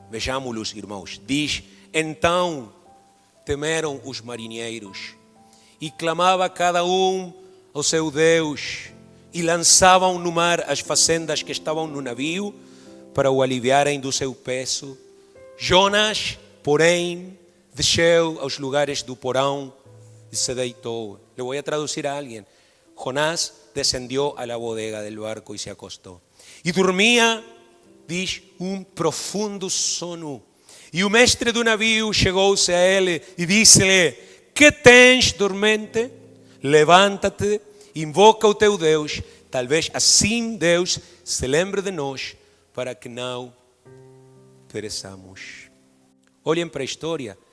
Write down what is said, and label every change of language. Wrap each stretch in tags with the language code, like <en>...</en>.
<pt>Vejamos-los, irmãos. Diz: então temeram os marinheiros e clamava cada um ao seu Deus e lançavam no mar as fazendas que estavam no navio para o aliviarem do seu peso. Jonas, porém, desceu aos lugares do porão e se deitou.</pt> <es>Le voy a traducir a alguien. Jonás descendió a la bodega del barco y se acostó.</es> <pt>E dormia, diz, profundo sono. E o mestre do navio chegou-se a ele e disse-lhe: que tens, dormente? Levanta-te, invoca o teu Deus, talvez assim Deus se lembre de nós, para que não pereçamos. Olhem para a história.</pt>